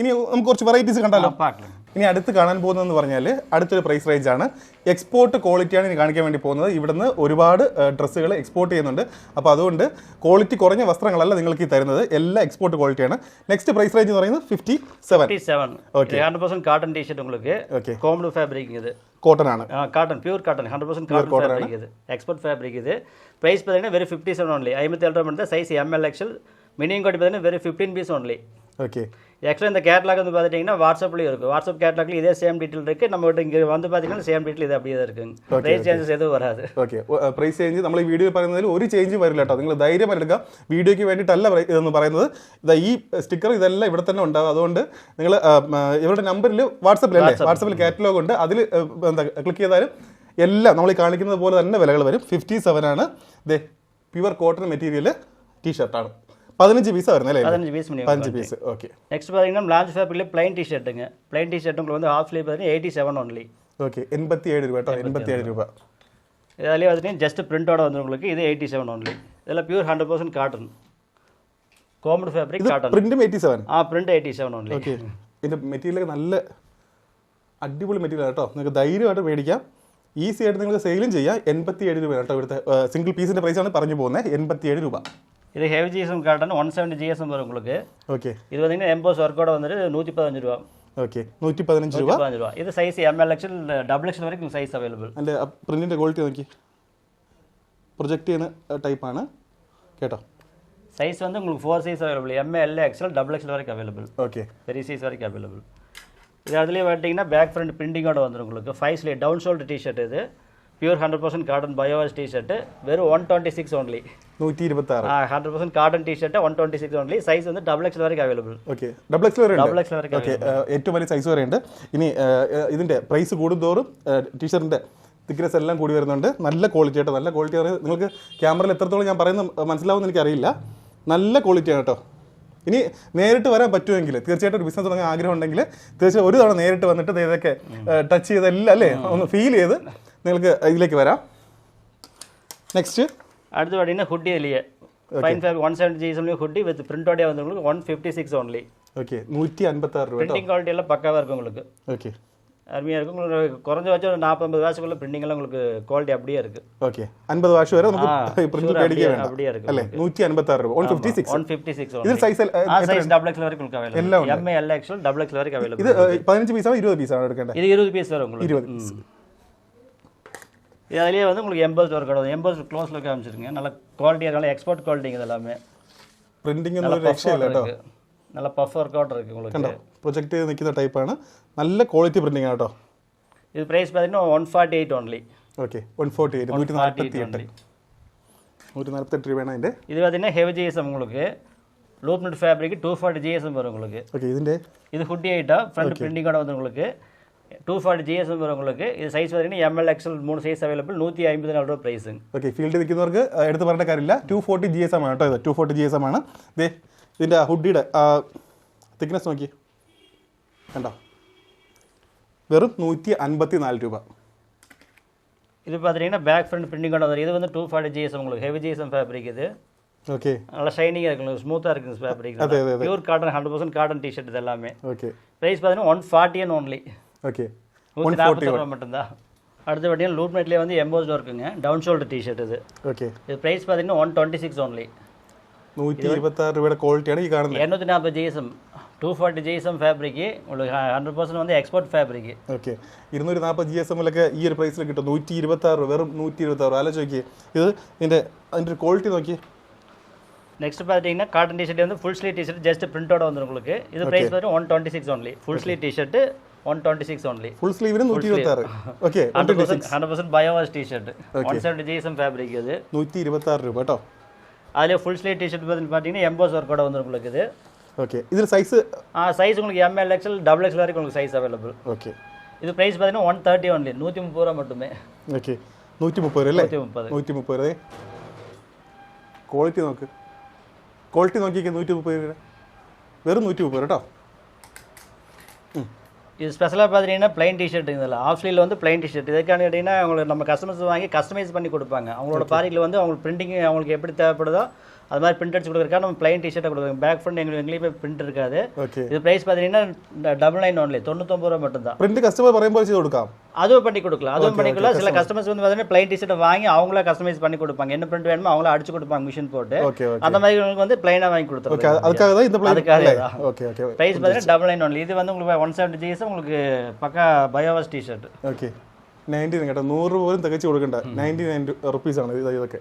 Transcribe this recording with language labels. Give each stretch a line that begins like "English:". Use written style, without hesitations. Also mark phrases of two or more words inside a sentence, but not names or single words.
Malayalam: ഇനി നമുക്ക് കുറച്ച് വെറൈറ്റീസ് കണ്ടാലോ. ഇനി അടുത്ത് കാണാൻ പോകുന്നതെന്ന് പറഞ്ഞാൽ അടുത്തൊരു പ്രൈസ് റേഞ്ചാണ്. എക്സ്പോർട്ട് ക്വാളിറ്റിയാണ് ഇനി കാണിക്കാൻ വേണ്ടി പോകുന്നത്. ഇവിടുന്ന് ഒരുപാട് ഡ്രസ്സുകൾ എക്സ്പോർട്ട് ചെയ്യുന്നുണ്ട്. അപ്പോൾ അതുകൊണ്ട് ക്വാളിറ്റി കുറഞ്ഞ വസ്ത്രങ്ങളല്ല നിങ്ങൾക്ക് ഈ തരുന്നത്, എല്ലാം എക്സ്പോർട്ട് ക്വാളിറ്റിയാണ്.
English: next price range
Malayalam: എന്ന് പറയുന്നത് 57.
Tamil: 100%
English: cotton T-shirt
Tamil: உங்களுக்கு.
English: combed fabric
Tamil: இது.
Malayalam: காட்டன் ആണ്.
Tamil: காட்டன்
English: pure cotton
Tamil: 100%
English: cotton fabric
Tamil: இது.
English: export fabric
Tamil: இது. பிரைஸ் பார்த்தீங்கன்னா வெறும் 57 only. 57 ரூபாய் மட்டும். சைஸ் ML XL.
English: minimum code
Tamil: பார்த்தீங்கன்னா வெறும் 15 பீஸ் only. ஓகே. ஆக்சுவலாக இந்த கேட்லாக் வந்து பார்த்துட்டிங்கன்னா வாட்ஸ்அப்லேயும் இருக்குது. வாட்ஸ்அப் கேட்லாக்ல இதே
English: same detail
Tamil: இருக்குது. நம்ம கிட்ட இங்கே வந்து பார்த்தீங்கன்னா
English: same detail
Tamil: இது அப்படியே தான் இருக்குங்க.
Malayalam: ப்ரைஸ் ചേഞ്ചസ് എതും വരാതെ. ഓക്കെ.
English: price change
Malayalam: നമ്മൾ ഈ വീഡിയോ പറയുന്നതിൽ ഒരു ചേഞ്ചും വരില്ല കേട്ടോ. നിങ്ങൾ ധൈര്യമായി എടുക്കുക. വീഡിയോയ്ക്ക് വേണ്ടിയിട്ടല്ല ഇതെന്ന് പറയുന്നത്. ഈ സ്റ്റിക്കർ ഇതെല്ലാം ഇവിടെ തന്നെ ഉണ്ടാവും. അതുകൊണ്ട് നിങ്ങൾ ഇവരുടെ നമ്പറിൽ വാട്സപ്പിൽ കാറ്റലോഗ് ഉണ്ട്. അതിൽ ക്ലിക്ക് ചെയ്താലും എല്ലാം നമ്മൾ ഈ കാണിക്കുന്നത് പോലെ തന്നെ വിലകൾ വരും. 57 ആണ്. ഇതേ
English: pure cotton material
Malayalam: ടീഷർട്ടാണ്. 15 പീസ് വരുന്നത് അല്ലേ? 15 പീസ്. ഓക്കെ.
Tamil: നെക്സ്റ്റ് பார்த்தீங்கன்னா லார்ஜ் ஃபேப்ரிக்ல ப்ளைன் டி-ஷர்ட்டுங்க.
English: plain T-shirt
Tamil: உங்களுக்கு வந்து
English: half sleeve
Tamil: பார்த்தீங்கன்னா 87 only.
Malayalam: ஓகே. 87 രൂപ കേട്ടോ. 87 രൂപ.
Tamil: ഇതിலே பார்த்தீங்கன்னா ஜஸ்ட் பிரிண்டோட வந்து உங்களுக்கு இது 87 only. இதெல்லாம்
English: pure 100% cotton. combed fabric cotton.
Malayalam: പ്രിന്റും 87.
English: print 87 only.
Malayalam: ഓക്കെ. ഇതിന്റെ മെറ്റീരിയൽ നല്ല അടിപൊളി മെറ്റീരിയൽ കേട്ടോ. നിങ്ങൾക്ക് ധൈര്യമായിട്ട് മേടിക്കാം. ഈസി ആയിട്ട് നിങ്ങൾക്ക് സെയിലും ചെയ്യാം. 87 രൂപ കേട്ടോ. ഇവിടുത്തെ സിംഗിൾ പീസിന്റെ പ്രൈസാണ് പറഞ്ഞു പോകുന്നത്. 87 രൂപ.
Tamil: இது
English: heavy GSM cotton
Tamil: 170 ஜிஎஸ்எம் வரும் உங்களுக்கு. ஓகே. இது பார்த்தீங்கன்னா எம்போஸ் ஒர்க்கோட வந்துட்டு 115 രൂപ.
Malayalam: ഓക്കെ. 115 രൂപ. ഇത് സൈസ് ML XL XXL വരെയും
English: size available.
Malayalam: അതിൻ്റെ പ്രിന്റിന്റെ ക്വാളിറ്റി നോക്കി. പ്രൊജക്റ്റ് ചെയ്യുന്ന ടൈപ്പാണ് കേട്ടോ.
Tamil: சைஸ் வந்து உங்களுக்கு 4 சைஸ் அவைலபிள். ML XL XXL வரைக்கும் அவைலபிள். ஓகே. பெரிய சைஸ் வரைக்கும் அவைலபிள். இது அதுலேயே பார்த்தீங்கன்னா
English: back front
Tamil: பிரிண்டிங்கோட வந்துடும் உங்களுக்கு. 5
English: sleeve down shoulder T-shirt
Tamil: இது.
English: pure 100% cotton biowash T-shirt.
Tamil: வெறும் 126 only. 126.
English: 100% cotton T-shirt 126 only.
Tamil: സൈസ് வந்து
Malayalam: XXL വരെയും അവൈലബിൾ. ഓക്കെ. XXL വരെ ഉണ്ട്. XXL വരെയും. ഓക്കെ. ഏറ്റവും വലിയ സൈസ് വരെ ഉണ്ട്. ഇനി ഇതിന്റെ പ്രൈസ് കൂടുന്തോറും ടീഷർട്ടിന്റെ തിക്നെസ് എല്ലാം കൂടി വരുന്നുണ്ട്. നല്ല ക്വാളിറ്റി ആയിട്ട്. നല്ല ക്വാളിറ്റി നിങ്ങൾക്ക് ക്യാമറയിൽ എത്രത്തോളം ഞാൻ പറയുന്നത് മനസ്സിലാവുമെന്ന് എനിക്കറിയില്ല. നല്ല ക്വാളിറ്റിയാണ് കേട്ടോ. ഇനി നേരിട്ട് വരാൻ പറ്റുമെങ്കിൽ തീർച്ചയായിട്ടും ഒരു ബിസിനസ് തുടങ്ങാൻ ആഗ്രഹം ഉണ്ടെങ്കിൽ തീർച്ചയായും ഒരു തവണ നേരിട്ട് വന്നിട്ട് ഇതൊക്കെ ടച്ച് ചെയ്തെല്ലാം അല്ലേ ഒന്ന് ഫീൽ ചെയ്ത് നിങ്ങൾക്ക് ഇതിലേക്ക് വരാം. നെക്സ്റ്റ്
Tamil: അടുത്ത് பார்த்தீங்கன்னா ஹுட்டி இல்லையே
English: fine fab 170 GSM hoodie with
Tamil: பிரிண்டோடே வந்து உங்களுக்கு 156 only.
Malayalam: ஓகே. 156 രൂപ.
Tamil: பிரிண்டிங் குவாலிட்டி எல்லாம் பக்காவா இருக்கும் உங்களுக்கு. ஓகே. அருமையாக இருக்கும். உங்களுக்கு குறைஞ்சபட்சம் ஒரு 40-50 வாஷுக்குள்ள பிரிண்டிங் எல்லாம் உங்களுக்கு குவாலிட்டி அப்படியே இருக்கு.
Malayalam: ഓക്കെ. 50 വാഷ് വരെ നമുക്ക് പ്രിന്റ് മേടിക്കാൻ വേണം.
Tamil: அப்படியே இருக்கு
Malayalam: അല്ലേ? 156 രൂപ. 156. ഇത് സൈസ് സൈസ് XXL വരെ നിങ്ങൾക്ക് അവൈലബിൾ. ML XL XXL വരെ അവൈലബിൾ. ഇത് 15 പീസാണോ 20 പീസാണോ എടുക്കേണ്ടത്? ഇത് 20 പീസ് വരെ உங்களுக்கு. 20 പീസ്.
Tamil: இது அதுலேயே வந்து உங்களுக்கு எம்பர்ஸ் ஒர்க் ஆகும். எம்பர்ஸ் க்ளோஸில் காமிச்சிருங்க. நல்ல குவாலிட்டியாக நல்ல எக்ஸ்போர்ட் குவாலிட்டிங்க இதெல்லாமே.
Malayalam: പ്രിന്റിംഗ് നല്ല ഒന്നും രക്ഷയില്ല കേട്ടോ.
Tamil: നല്ല പഫ് വർക്ക് ഔട്ട് ഇருக்கு உங்களுக்கு.
Malayalam: കണ്ടോ പ്രൊജക്റ്റ് ചെയ്ത് നിൽക്കുന്ന ടൈപ്പാണ്. നല്ല ക്വാളിറ്റി പ്രിന്റിംഗ് ആണ് കേട്ടോ.
Tamil: ഇത് പ്രൈസ് பார்த்தீங்கன்னா 148 ഓൺലി.
Malayalam: ഓക്കെ 148 148 രൂപയാണ് അതിൻ്റെ.
Tamil: இது பார்த்தீங்கன்னா
English: heavy GSM
Tamil: உங்களுக்கு
English: loop net fabric 240 GSM
Tamil: வரும் உங்களுக்கு.
Malayalam: ஓகே ഇതിൻ്റെ
Tamil: இது ஹுட்டி ஐட்டா ஃப்ரண்ட் பிரிண்டிங்கோட வந்து உங்களுக்கு 240 ஜிஎஸ்எம் வரும் உங்களுக்கு. இது சைஸ் பார்த்தீங்கன்னா ML XL
Malayalam: 3 സൈസ് അവൈലബിൾ. 154 രൂപ പ്രൈസിങ്. ഓക്കെ ഫീൽഡിൽ നിൽക്കുന്നവർക്ക് എടുത്ത് പറയേണ്ട കാര്യമില്ല. 240 GSM ആണ് കേട്ടോ. ഇത് 240 GSM ആണ്. ദേ ഇതിൻ്റെ ഹുഡിയുടെ തിക്നെസ് നോക്കി കണ്ടോ, വെറും 154 രൂപ.
Tamil: இது பார்த்தீங்கன்னா பேக் ஃப்ரண்ட் பிரிண்டிங்கோட வரும். இது வந்து 240 ஜிஎஸ்எம் உங்களுக்கு
English: heavy GSM fabric.
Tamil: இது ஓகே நல்லா ஷைனிங்காக இருக்கும், ஸ்மூத்தாக இருக்குது ஃபேப்ரிக்.
English: pure cotton 100% cotton T-shirt
Tamil: இது எல்லாமே. ஓகே ப்ரைஸ் பார்த்தீங்கன்னா 140 ஓன்லி. ஓகே 140 ரூபா மட்டும்தான். அடுத்த பார்த்தீங்கன்னா லூப் நெட்லேயே வந்து எம்போஸ்ட் ஒர்க்குங்க,
English: down shoulder T-shirt
Tamil: இது. ஓகே இது ப்ரைஸ் பார்த்தீங்கன்னா 126 ஓன்லி.
Malayalam: 126 രൂപയുടെ ക്വാളിറ്റിയാണ് ഈ കാണുന്നത്.
Tamil: 240 ஜிஎஸ்எம் 240 ஜிஎஸ்எம் ஃபேப்ரிக் உங்களுக்கு 100% வந்து
English: export fabric.
Malayalam: ഓക്കെ 240 GSM-ലൊക്കെ ഈ ഒരു പ്രൈസിൽ കിട്ടും. 126 രൂപ, വെറും 126 രൂപ. ആലോചിച്ച് നോക്കി ഇത് അതിൻ്റെ ഒരു ക്വാളിറ്റി നോക്കി.
Tamil: நெக்ஸ்ட் பார்த்தீங்கன்னா
English: cotton T-shirt
Tamil: வந்து
English: full sleeve T-shirt just
Tamil: பிரிண்டோட வந்துடும் உங்களுக்கு. இது ப்ரைஸ் பார்த்தீங்கன்னா 126 ஓன்லி.
English: full sleeve T-shirt 126 only.
Malayalam: ഫുൾ സ്ലീവിന് 126. ഓക്കെ
Tamil: 100% ബയോവാഷ് டிஷர்ட் 170 GSM ஃபேப்ரிக் இது.
Malayalam: 126 രൂപ കേട്ടോ.
Tamil: அதில் ஃபுல் ஸ்லீவ் டிஷர்ட் பார்த்தீங்கன்னா எம்போஸ் ஒர்க்கோட வந்துடும் உங்களுக்கு இது. ஓகே இதில் சைஸ் சைஸ் உங்களுக்கு ML XL XXL வரைக்கும் உங்களுக்கு சைஸ் அவைலபிள். ஓகே இது ப்ரைஸ் பார்த்தீங்கன்னா 130 ஓன்லி. 130 ரூபா மட்டுமே.
Malayalam: ഓക്കെ 130 രൂപ അല്ലേ? 130. 130 രൂപ. ക്വാളിറ്റി നോക്ക്, ക്വാളിറ്റി നോക്കിയൊക്കെ 130 രൂപ, വെറും 130 കേട്ടോ.
Tamil: இது ஸ்பெஷலாக பார்த்தீங்கன்னா பிளைன் டிஷர்ட். இதில் ஆஃப் ஸ்லீவில் வந்து பிளைன் டிஷர்ட். இதுக்கான கேட்டிங்கன்னா அவங்களுக்கு நம்ம கஸ்டமர்ஸ் வாங்கி கஸ்டமைஸ் பண்ணி கொடுப்பாங்க. அவங்களோட பாரிக்கில் வந்து அவங்களுக்கு பிரிண்டிங் அவங்களுக்கு எப்படி தேவைப்படுதோ அது மாதிரி பிரிண்ட் அடிச்சு கொடுக்குறதுக்காக நம்ம பிளைன் டிஷர்ட்டை கொடுக்குறோம். பேக் ஃப்ரண்ட் எங்கேயுமே பிரிண்ட் இருக்காது. ஓகே இது ப்ரைஸ் பார்த்தீங்கன்னா 99 ஓன்லி. 99 ரூபா மட்டும்தான்.
Malayalam: പ്രിന്റ് കസ്റ്റമർ പറയുമ്പോൾ ചെയ്ത് കൊടുക്കാം.
Tamil: அதுவும் பண்ணி கொடுக்கலாம், அதுவும் பண்ணிக்கலாம். சில கஸ்டமர்ஸ் வந்து பார்த்தீங்கன்னா பிளைன் டிஷர்ட்டை வாங்கி அவங்களா கஸ்டமைஸ் பண்ணி கொடுப்பாங்க. என்ன பிரிண்ட் வேணுமோ அவங்களா அடிச்சு கொடுப்பாங்க மிஷின் போட்டு. ஓகே ஓகே அந்த மாதிரி உங்களுக்கு வந்து பிளைனாக வாங்கி ஓகே கொடுத்துருவாங்க. அதுக்காக தான் இந்த அதுக்காக பிளான். தான். ஓகே ஓகே ப்ரைஸ் பார்த்தீங்கன்னா 99 ஓன்லி. இது வந்து உங்களுக்கு 170 GSM உங்களுக்கு பக்கா
English: biowash T-shirt.
Malayalam: ഓക്കെ 99 കേട്ടോ. 100 പോലും തികച്ച് കൊടുക്കണ്ട. 99 റുപ്പീസാണ് ഇതൊക്കെ.